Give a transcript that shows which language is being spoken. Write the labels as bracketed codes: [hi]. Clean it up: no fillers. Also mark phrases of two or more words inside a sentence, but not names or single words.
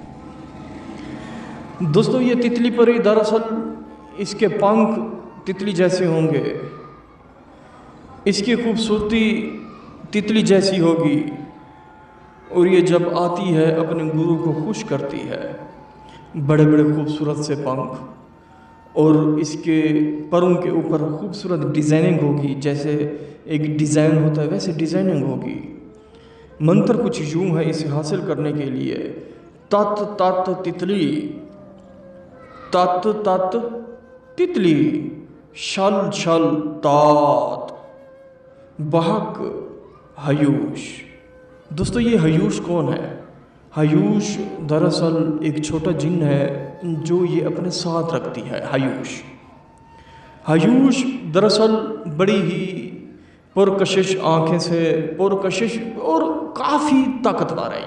[ur] دوستو، یہ تتلی پری دراصل اس کے پنکھ تتلی جیسے ہوں گے، اس کی خوبصورتی تتلی جیسی ہوگی، اور یہ جب آتی ہے اپنے گرو کو خوش کرتی ہے۔ بڑے بڑے خوبصورت سے پنکھ، اور اس کے پروں کے اوپر خوبصورت ڈیزائننگ ہوگی، جیسے ایک ڈیزائن ہوتا ہے ویسے ڈیزائننگ ہوگی۔ منتر کچھ یوں ہے اسے حاصل کرنے کے لیے: تت تت تتلی، تت تت تتلی، شل شل تات، بہک ہیوش۔ دوستو، یہ ہیوش کون ہے؟ ہیوش دراصل ایک چھوٹا جن ہے جو یہ اپنے ساتھ رکھتی ہے۔ ہیوش دراصل بڑی ہی پرکشش آنکھیں سے، پرکشش اور کافی طاقتور ہے۔